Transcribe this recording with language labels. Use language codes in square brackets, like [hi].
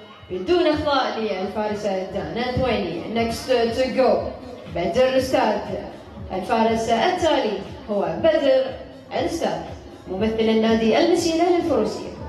[ar] بدون أخطاء للفارسة دانا الثويني. [en] Next to go بدر الأستاذ. [ar] الفارس التالي هو بدر الأستاذ ممثل النادي المسيلة للفروسية.